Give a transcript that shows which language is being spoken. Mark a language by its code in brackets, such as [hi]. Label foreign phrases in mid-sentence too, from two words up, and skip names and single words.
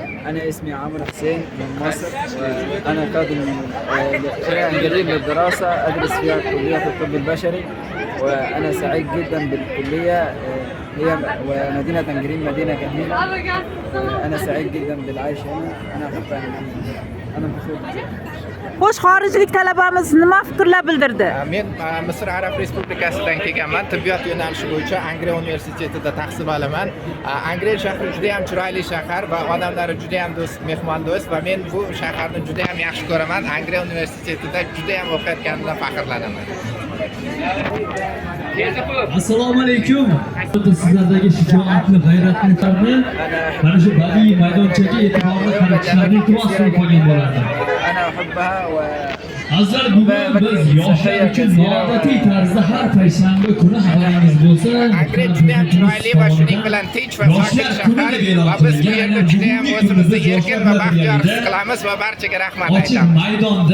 [ar] أنا اسمي عمرو حسين من مصر، وأنا قادم من إنجليز للدراسة، أدرس فيها كلية الطب البشري، وأنا سعيد جدا بالكلية. هي ومدينة تنجرين مدينة جميلة. أنا سعيد جدا بالعيش هنا. أنا مبسوط. [uz] Xo'sh, xorijlik talabamiz nima fikrlar bildirdi? Men Misr Arab Respublikasidan kelganman. Tibbiyot yo'nalishi bo'yicha Angriya universitetida tahsil olaman. Angriya shahri juda ham chiroyli shahar va odamlari juda ham do'st, mehmondo'st va men bu shaharni juda ham yaxshi ko'raman. Angriya universitetida juda ham o'qiyotganimdan faxrlanaman. Assalomu alaykum. Sizlardagi shijoatni, g'ayratni qarni mana shu badiiy maydonchaga e'tiborli qaratishlarini iltimos qilib qolgan bo'lardim. [ar] أنا أحبها [uz] Azizlar, bugun biz yoshlar uchun noodatiy tarzda har payshanba kuni xabaringiz bo'lsa, Angriya juda ham chiroyli va shuning bilan tinch va sokin shahar va biz bu yerda juda ham o'zimizni erkin va baxtiyor his qilamiz va barchaga rahmat ochiq aytamiz. maydonda